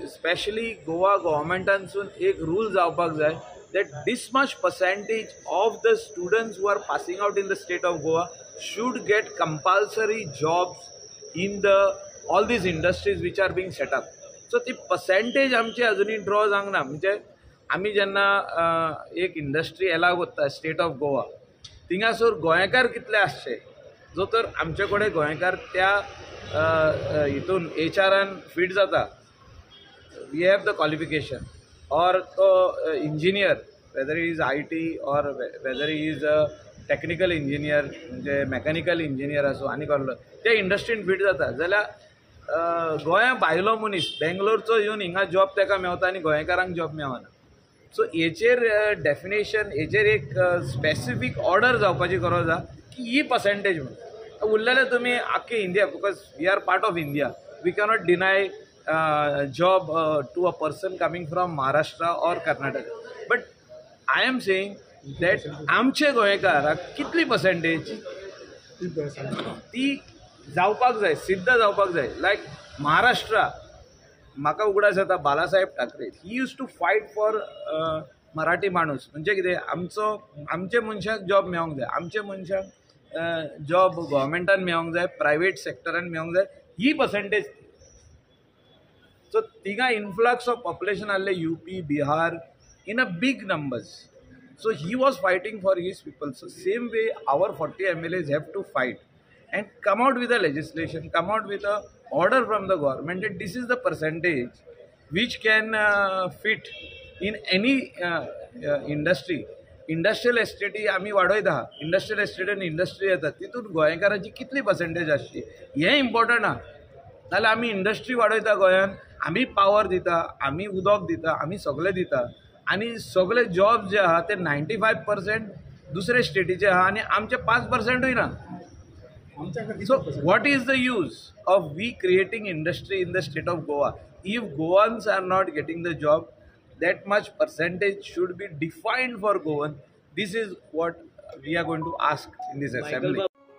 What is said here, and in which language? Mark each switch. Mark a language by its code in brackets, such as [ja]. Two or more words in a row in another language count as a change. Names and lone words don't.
[kok] स्पेशली गोवा गव्हर्मेंटांसून एक रूल जावपाक जाय [en] that this much percentage of the students who are passing out in the state of Goa should get compulsory jobs in the all these industries which are being set up. [kok] So ती percentage आमची अजुनी ड्रॉ जावंक ना. म्हणजे आमी जेन्ना एक इंडस्ट्री एलाव करता स्टेट ऑफ गोवा थिंगासोर गोंयकार कितले आसचे जो तर आमचे कडेन गोंयकार त्या हितून एचआरान फिट जाता. [en] We have the qualification or engineer, whether he is IT or whether he is a technical engineer [kok] म्हणजे [en] mechanical engineer [kok] असो आनी कसलो त्या इंडस्ट्रीन फिट जाता जाल्यार गोंया भायलो मनीस बेंगलोरचो येवन हिंगा जॉब ताका मेवता आनी गोंयकारांक जॉब मेवना. सो हेचेर डेफिनेशन हेचेर एक [en] specific order [kok] जावपाची गरज आसा की ही पर्सेंटेज म्हणून उरलेले तुमी आख्खे इंडिया [en] because we are part of India we cannot deny job to a person coming from Maharashtra or Karnataka. But I am saying that [kok] आमचे गोंयकाराक कितली पर्सेंटेज ती जावपाक जाय सिद्ध जावपाक जाय. लायक महाराष्ट्रा म्हाका उगडास येता बालासाहेब ठाकरे [en] he used to fight for [mr] मराठी माणूस [kok] म्हणजे कितें आमचे मनशाक जॉब मेळोंक जाय आमचे मनशाक जॉब गव्हर्मेंटान मेळोंक जाय प्रायवेट सेक्टरान मेळोंक जाय ही पर्सेंटेज. [en] So tinga influx of population alle UP, Bihar in a big numbers. So he was fighting for his people. So same way our 40 MLAs have to fight and come out with a legislation, come out with a order from the government that this is the percentage which can fit in any industry. [kok] इंडस्ट्रियल एस्टेटी आमी वाडयता [en] industrial estate [kok] आनी इंडस्ट्री येता तितून गोंयकारांची कितली पर्सेंटेज आसची हें इम्पॉर्टंट आहा. नाल्यार आमी इंडस्ट्री वाडयता गोंयान आमी पावर दिता आमी उदक दिता आमी सगळें दिता आनी सगळे जॉब जे आहा ते 95% दुसरे स्टेटीचे आहा आनी आमचे 5%य ना. [en] So what is the use of we creating industry in the state of Goa if Goans are not getting the job that much percentage should be defined for Goan. This is what we are going to ask in this assembly.